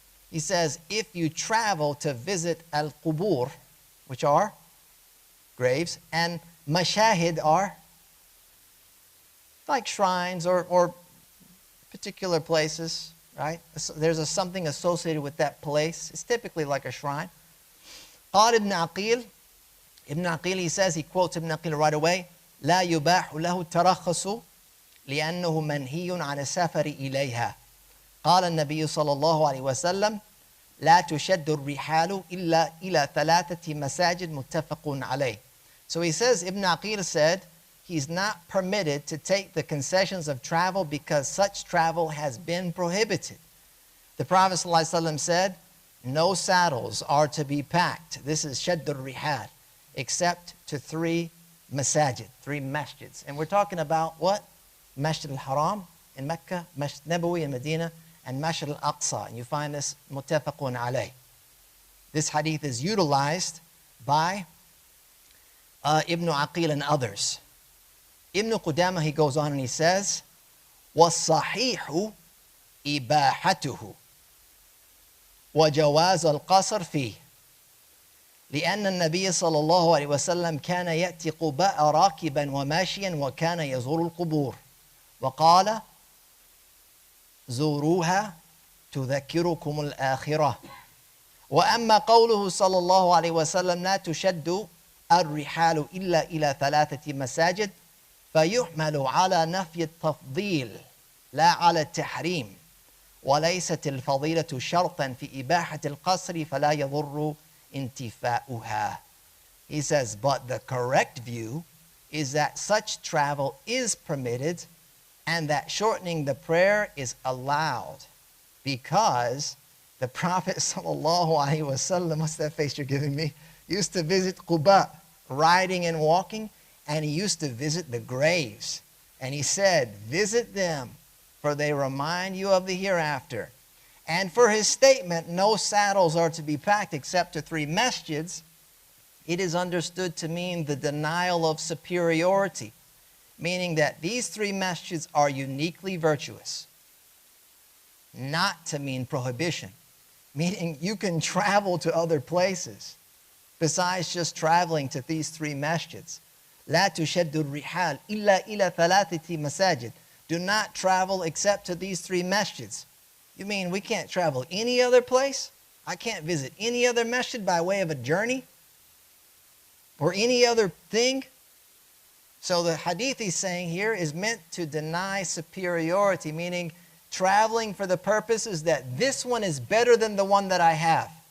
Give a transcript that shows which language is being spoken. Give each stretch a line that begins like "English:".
English: He says, if you travel to visit al-Qubur, which are graves, and mashahid are like shrines or particular places, right? There's something associated with that place. It's typically like a shrine.
Arabic: قال ابن عقيل,
English: Ibn Aqil, he says, he quotes Ibn Aqil right away,
Arabic: لا يباح له الترخص لأنه منهي عن السفر إليها. قال النبي صلى الله عليه وسلم لا تشد الرحال إلا إلى 3 مساجد متفق عليه.
English: So he says, Ibn Aqil said, he's not permitted to take the concessions of travel because such travel has been prohibited. The Prophet ﷺ said, no saddles are to be packed. This is shaddur rihal, except to 3 masajid, 3 masjids. And we're talking about what? Masjid al-Haram in Mecca, Masjid Nabawi in Medina, and Masjid al-Aqsa. And you find this muttafaqun alayh. This hadith is utilized by Ibn Aqil and others. Ibn Qudāmah, he goes on and he says,
Arabic: وَالصَّحِيحُ إِبَاحَتُهُ وَجَوَازَ الْقَصْرِ فِيهِ لأن النبي صلى الله عليه وسلم كان يأتي قباء راكبا وماشيا وكان يزور القبور وقال زوروها تذكركم الآخرة. وأما قوله صلى الله عليه وسلم لا تشد الرحال إلا إلى 3 مساجد فيحمل على نفي التفضيل لا على التحريم وليست الفضيلة شرطا في إباحة القصر فلا يضر انتفاؤها.
English: He says, but the correct view is that such travel is permitted and that shortening the prayer is allowed because the Prophet sallallahu alaihi wasallam, what's that face you're giving me, used to visit Quba, riding and walking, and he used to visit the graves. And he said, visit them, for they remind you of the hereafter. And for his statement, no saddles are to be packed except to 3 masjids, it is understood to mean the denial of superiority, meaning that these 3 masjids are uniquely virtuous, not to mean prohibition, meaning you can travel to other places besides just traveling to these 3 masjids.
Arabic: لا تشد الرحال إلا إلى 3 مساجد.
English: Do not travel except to these 3 masjids. You mean we can't travel any other place? I can't visit any other masjid by way of a journey? Or any other thing? So the hadith he's saying here is meant to deny superiority, meaning traveling for the purposes that this one is better than the one that I have.